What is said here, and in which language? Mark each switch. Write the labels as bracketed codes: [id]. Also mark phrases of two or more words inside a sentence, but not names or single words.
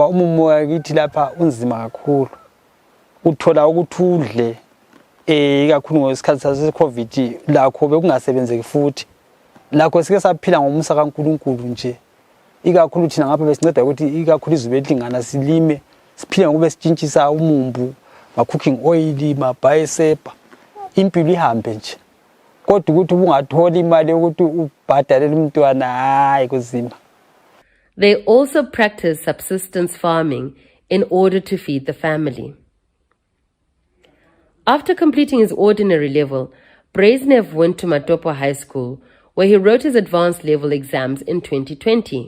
[nd] umumo wakithi lapha unzima kakhulu uthola ukuthi udle ikakhulu ngesikhathi sase-COVID lakho bekungasebenzeki futhi lakho sike saphila ngomusa kaNkulunkulu nje ikakhulu thina ngapha besinceda ukuthi ikakhulu izwe lingana silime siphile ngoba sitshintshisa umumbu ma- [en] cooking oil [nd] ma-biosepa impilo ihambe nje. Kodwa ukuthi ungathola imali yokuthi ubhadalele umntwana hayi kuzima. [en] They also practice subsistence farming in order to feed the family. After completing his ordinary level, Brezhnev went to Matopo High School, where he wrote his advanced level exams in 2020.